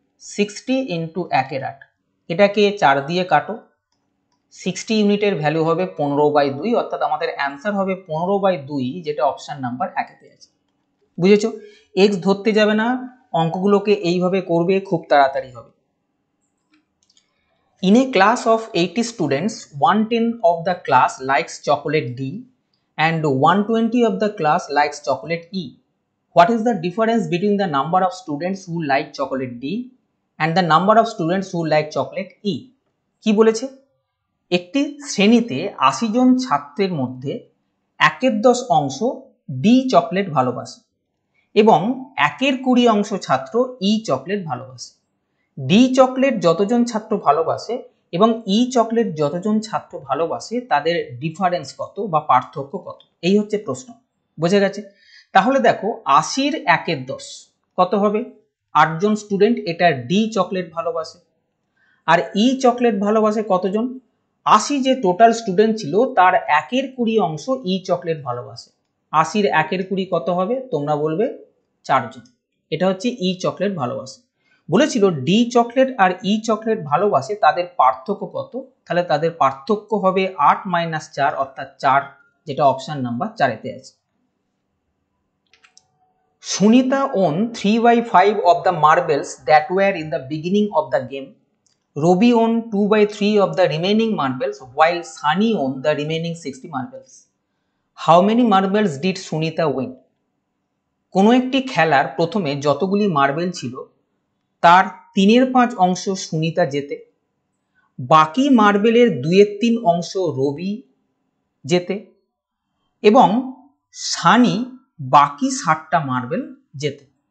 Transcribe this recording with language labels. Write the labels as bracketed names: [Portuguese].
[Bangla] 60 × 1/8, এটাকে 4 দিয়ে কাটো, 60 ইউনিটের ভ্যালু হবে 15/2, অর্থাৎ আমাদের অ্যান্সার হবে 15/2, যেটা অপশন নাম্বার 1-তে আছে। বুঝেছো? এক্স ধরতে যাবে না, অঙ্কগুলোকে এইভাবে করবে, খুব তাড়াতাড়ি হবে। [English] In a class of 80 students, 110 of the class likes chocolate D and 120 of the class likes chocolate E. What is the difference between the number of students who like chocolate D and the number of students who like chocolate E? [Bangla] কি বলেছে? একটি শ্রেণীতে 80 জন ছাত্রের মধ্যে 1/10 অংশ D chocolate ভালোবাসে এবং 1/20 অংশ ছাত্র ই চকলেট ভালোবাসে। ডি চকলেট যতজন ছাত্র ভালোবাসে এবং ই চকলেট যতজন ছাত্র ভালোবাসে তাদের ডিফারেন্স কত বা পার্থক্য কত, এই হচ্ছে প্রশ্ন। বোঝা গেছে? তাহলে দেখো 80 র 1/10 কত হবে? 8 জন স্টুডেন্ট এটা ডি চকলেট ভালোবাসে, আর ই চকলেট ভালোবাসে কতজন? 80 যে টোটাল স্টুডেন্ট ছিল তার 1/20 অংশ ই চকলেট ভালোবাসে। 80-র 1/20 কত হবে? তোমরা বলবে 4 জন। এটা হচ্ছে ই চকলেট ভালোবাসে। বলেছিল ডি চকলেট আর ই চকলেট ভালোবাসে, তাদের পার্থক্য কত? তাহলে তাদের পার্থক্য হবে 8 - 4 অর্থাৎ 4, যেটা অপশন নাম্বার 4-এতে আছে। [English] Sunita won 3/5 of the marbles that were in the beginning of the game. Robbie won 2/3 of the remaining marbles while Sunny won the remaining 60 marbles. How many marbles did Sunita win? [Bangla] কোনো একটি খেলার প্রথমে যতগুলি marble ছিল তার 3/5 অংশ সুনিতা জেতে, বাকি মার্বেলের 2/3 অংশ রবি জেতে এবং সানি বাকি 60টা মার্বেল জেতে।